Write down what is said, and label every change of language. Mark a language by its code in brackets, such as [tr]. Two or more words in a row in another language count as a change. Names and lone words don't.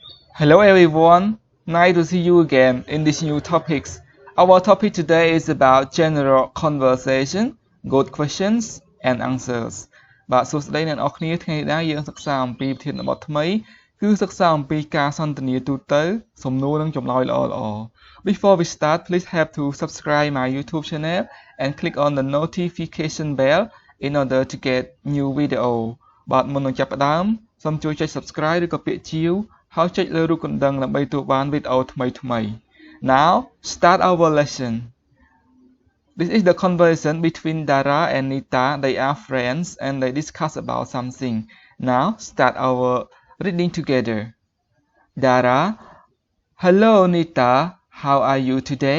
[en] Hello everyone, nice to see you again in these new topics. Our topic today is about general conversation, good questions and answers [km] បាទសួស្តីអ្នកនរគ្នាថ្ងៃនេះដែរយើងសិក្សាអំពី ប្រធានបទថ្មីគឺសិក្សាអំពីការសន្ទនាទូទៅសំណួរនិងចម្លើយល្អៗ [en] Before we start, please have to subscribe my YouTube channel and click on the notification bell in order to get new video [km] បាទមុននឹងចាប់ផ្ដើមសូមជួយចុច subscribe ឬក៏ពាក្យជាវហើយចុចលើរូបកណ្ដឹងដើម្បីទទួលបានវីដេអូថ្មីៗ [en] Now start our lesson. This is the conversation between Dara and Nita. They are friends and they discuss about something. Now start our reading together. Dara, hello Nita, how are you today?